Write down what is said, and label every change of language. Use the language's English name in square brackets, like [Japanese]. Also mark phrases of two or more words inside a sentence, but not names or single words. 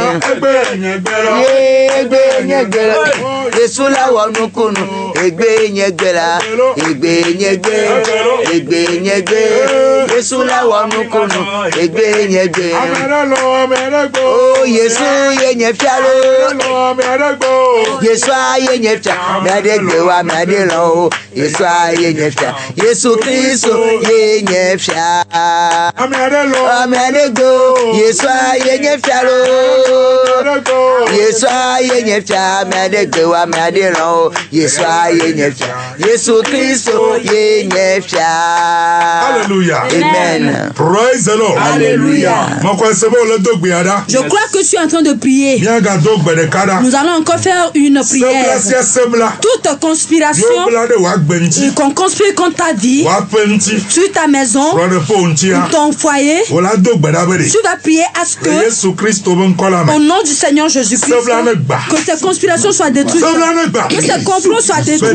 [Ewe] Yesu la wa nukunu egbe nyegbe la egbe nyegbe Yesu la wa nukunu egbe nyegbe Oh Yesu ye nyefialo Yesu ye nyefia medegbe wa medelo Yesu ye nyefia Yesu Kristo ye nyefia medego Yesu ye nyefialo Yesu ye nyefia medegbe wa medelo Yesu ye nyefia Yesu Kristo ye nyefia. [English] Hallelujah. Amen. Praise the Lord. Hallelujah. [French] Je crois que je suis en train de prier. Nous allons encore faire une prière. Toute conspiration qu'on conspire contre ta vie, sur ta maison, ton foyer, tu vas prier à ce que, au nom du Seigneur Jésus-Christ, que ces conspirations soient détruites, que ces complots soient détruits.